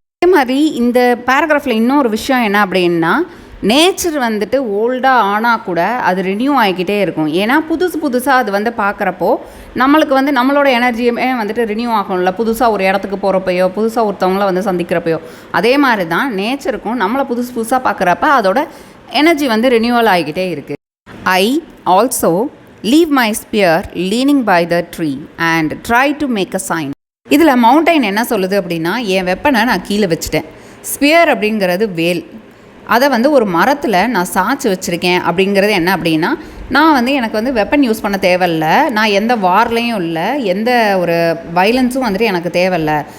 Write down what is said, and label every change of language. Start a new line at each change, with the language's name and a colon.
Tamil: அதே மாதிரி இந்த பேராகிராஃபில் இன்னொரு விஷயம் என்ன அப்படின்னா, நேச்சர் வந்துட்டு ஓல்டாக ஆனால் கூட அது ரினியூ ஆகிக்கிட்டே இருக்கும். ஏன்னா புதுசாக அது வந்து பார்க்குறப்போ நம்மளுக்கு வந்து நம்மளோட எனர்ஜியுமே வந்துட்டு ரினியூ ஆகும்ல. புதுசாக ஒரு இடத்துக்கு போகிறப்பையோ, புதுசாக ஒருத்தவங்கள வந்து சந்திக்கிறப்பையோ, அதே மாதிரி தான் நேச்சருக்கும் நம்மளை புதுசாக பார்க்குறப்ப அதோட எனர்ஜி வந்து ரினியூவல் ஆகிக்கிட்டே இருக்குது.
English: I also leave my spear leaning by the tree and try to make a sign.
Tamil: இதில் மவுண்டைன் என்ன சொல்லுது அப்படின்னா, என் வெப்பனை நான் கீழே வச்சுட்டேன். ஸ்பியர் அப்படிங்கிறது வேல், அதை வந்து ஒரு மரத்தில் நான் சாய்ச்சி வச்சுருக்கேன். அப்படிங்கிறது என்ன அப்படின்னா, நான் வந்து எனக்கு வந்து வெப்பன் யூஸ் பண்ண தேவையில்லை, நான் எந்த வார்லேயும் இல்லை, எந்த ஒரு வைலன்ஸும் வந்துட்டு எனக்கு தேவையில்லை.